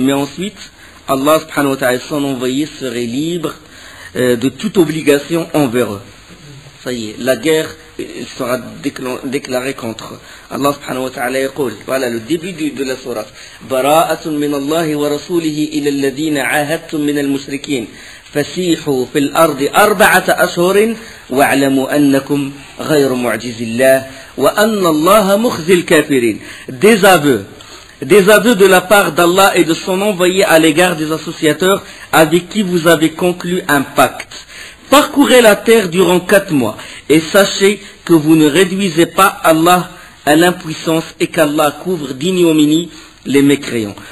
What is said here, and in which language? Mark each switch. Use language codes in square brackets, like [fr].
[fr] Mais ensuite, Allah subhanahu wa ta'ala, son envoyé, serait libre de toute obligation envers eux. Ça y est, la guerre sera déclarée contre eux. Allah subhanahu wa ta'ala yaqul, voilà le début de la sourate. [ar] Bara'atun min Allahi wa rasulihi ila alladhina ahadtum min al-mushrikin. فسيحوا في الأرض 4 أشهر واعلموا أنكم غير معجز الله وأن الله مخزي الكافرين. [fr] Des aveux de la part d'Allah et de son envoyé à l'égard des associateurs avec qui vous avez conclu un pacte. Parcourez la terre durant 4 mois et sachez que vous ne réduisez pas Allah à l'impuissance et qu'Allah couvre d'ignominie les mécréants.